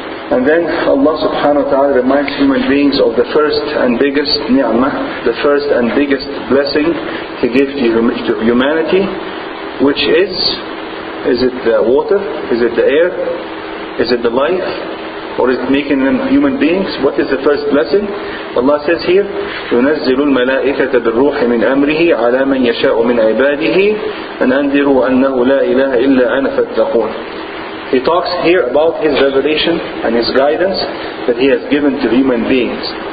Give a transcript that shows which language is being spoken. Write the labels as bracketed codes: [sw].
[en] And then Allah subhanahu wa ta'ala reminds human beings of the first and biggest ni'mah, the first and biggest blessing He gave to humanity, which is it the water? Is it the air? Is it the life? Or is it making them human beings? What is the first blessing? Allah says here, [ar] يُنَزِّلُ الْمَلَائِكَةَ بِالرُّوحِ مِنْ أَمْرِهِ عَلَى مَنْ يَشَاءُ مِنْ عِبَادِهِ أَنْ أَنذِرُوا أَنَّهُ لَا إِلَهَ إِلَّا أَنَا فَاتَّقُونَ. [en] He talks here about His revelation and His guidance that He has given to human beings.